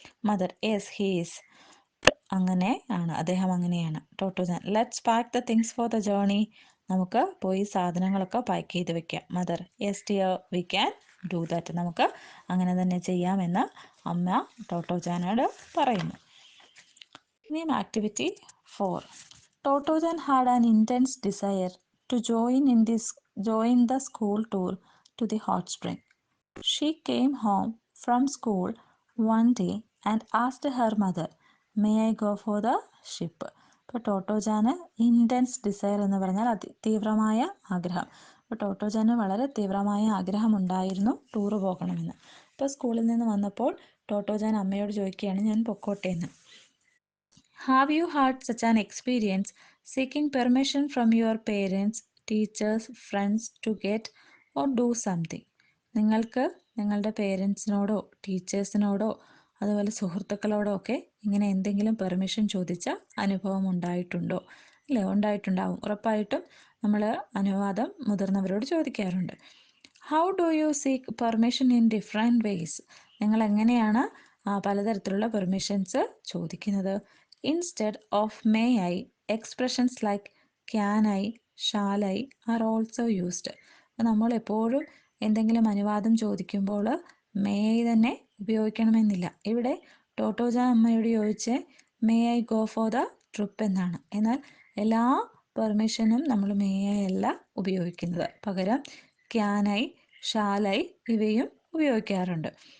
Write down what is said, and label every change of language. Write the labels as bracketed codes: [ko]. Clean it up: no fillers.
[en] mother, yes he is, [ml] അങ്ങനെയാണ്, അദ്ദേഹം അങ്ങനെയാണ്. [en] ടോട്ടോജൻ, let's pack the things for the journey. [ml] നമുക്ക് പോയി സാധനങ്ങളൊക്കെ പാക്ക് ചെയ്ത് വെക്കാം. [en] Mother, yes dear, we can do that. [ml] നമുക്ക് അങ്ങനെ തന്നെ ചെയ്യാമെന്ന് അമ്മ ടോട്ടോജാനോട് പറയുന്നു. ഇനി activity 4. [en] Tottochan had an intense desire to join the school tour to the hot spring. She came home from school one day and asked her mother, may I go for the ship? [ml] ഇപ്പോൾ ടോട്ടോജാന് intense desire എന്ന് പറഞ്ഞാൽ തീവ്രമായ ആഗ്രഹം. അപ്പോൾ ടോട്ടോജാന് വളരെ തീവ്രമായ ആഗ്രഹമുണ്ടായിരുന്നു tour പോകണമെന്ന്. ഇപ്പോൾ സ്കൂളിൽ നിന്ന് വന്നപ്പോൾ ടോട്ടോജാൻ അമ്മയോട് ചോദിക്കുകയാണ്, ഞാൻ പൊക്കോട്ടെ എന്ന്. [en] Have you had such an experience seeking permission from your parents, teachers, friends to get or do something? [ml] നിങ്ങൾക്ക് നിങ്ങളുടെ പേരൻസിനോടോ ടീച്ചേഴ്സിനോടോ അതുപോലെ സുഹൃത്തുക്കളോടോ ഒക്കെ ഇങ്ങനെ എന്തെങ്കിലും പെർമിഷൻ ചോദിച്ച അനുഭവം ഉണ്ടായിട്ടുണ്ടോ? അല്ലേ, ഉണ്ടായിട്ടുണ്ടാവും, ഉറപ്പായിട്ടും നമ്മൾ അനുവാദം മുതിർന്നവരോട് ചോദിക്കാറുണ്ട്. [en] How do you seek permission in different ways? [ml] നിങ്ങൾ എങ്ങനെയാണ് പലതരത്തിലുള്ള പെർമിഷൻസ് ചോദിക്കുന്നത്? [en] Instead of may I, expressions like can I, shall I are also used. [ml] നമ്മൾ എപ്പോഴും എന്തെങ്കിലും അനുവാദം ചോദിക്കുമ്പോൾ മേ ഐ തന്നെ ഉപയോഗിക്കണമെന്നില്ല. ഇവിടെ ടോട്ടോജാൻ അമ്മയോട് ചോദിച്ച് [en] may I go for the trip [ml] എന്നാണ്. എന്നാൽ എല്ലാ പെർമിഷനും നമ്മൾ മേ ഐ അല്ല ഉപയോഗിക്കുന്നത്, പകരം ക്യാൻ ഐ, ഷാൽ ഐ ഇവയും ഉപയോഗിക്കാറുണ്ട്.